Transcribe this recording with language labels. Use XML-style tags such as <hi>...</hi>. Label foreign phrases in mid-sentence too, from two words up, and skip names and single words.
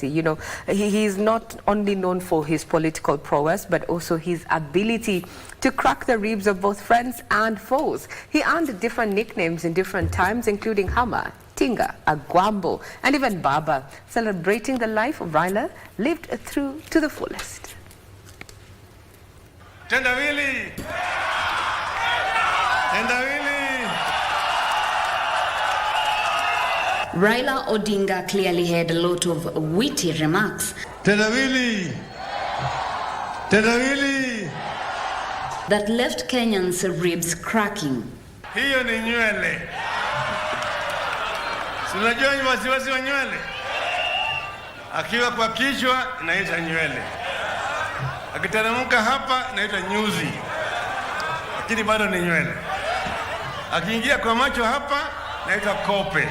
<en>You know, he is not only known for his political prowess, but also his ability to crack the ribs of both friends and foes. He earned different nicknames in different times, including Hammer, Tinga, Agwambo, and even Baba, celebrating the life of Raila lived through to the fullest.</en> <sw>Tendawili! Tendawili!</sw> <en>Raila Odinga clearly had a lot of witty remarks.</en> <sw>Tendawili! Tendawili!</sw> <en>That left Kenyans' ribs cracking.</en> <sw>Hiyo ni nywele. Si unajua wasiwasi wa nywele? Akiwa kwa kichwa inaitwa nywele. Akiteremka hapa inaitwa nyuzi. Lakini bado ni nywele. Akiingia kwa macho hapa inaitwa kope.</sw>